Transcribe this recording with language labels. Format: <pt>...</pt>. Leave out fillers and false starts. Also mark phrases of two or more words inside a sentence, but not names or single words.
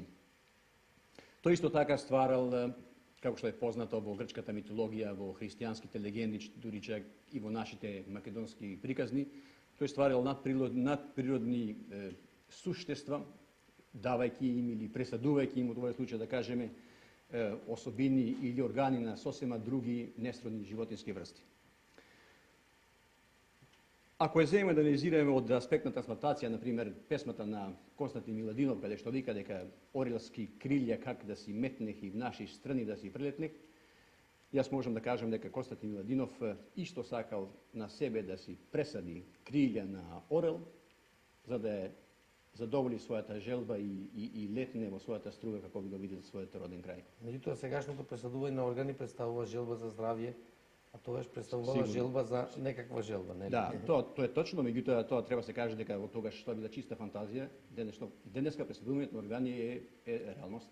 <mk>Тој исто така стварал, како што е познато во грчката митологија, во христијанските легенди, дури чак и во нашите македонски приказни, тој стварал надприродни суштества, давајќи им или пресадувајќи им, во овој случај да кажеме, osobini ili organi na sasvim drugi nesrodni životinjske vrsti. Ako je zemlja da analiziramo od aspekta transplantacija,</mk> <hr>na primjer,</hr> <mk>pesmata na Konstantin Miladinov, kada što vika дека orelski krilja kak da si metneh i v naši strani da si preletneh, jaz možem da kažem дека Konstantin Miladinov isto sakal na sebe da si presadi krilja na orel, za da je задоволи својата желба и летне во својата струга како би го видел својот роден крај. Меѓутоа, сегашното пресадување на органи представува желба за здравје, а тогаш представува желба за некаква желба, нели? Да, тоа е точно, меѓутоа тоа треба се каже дека од тогаш тоа била чиста фантазија, денеска пресадувањето на органи е реалност.</mk>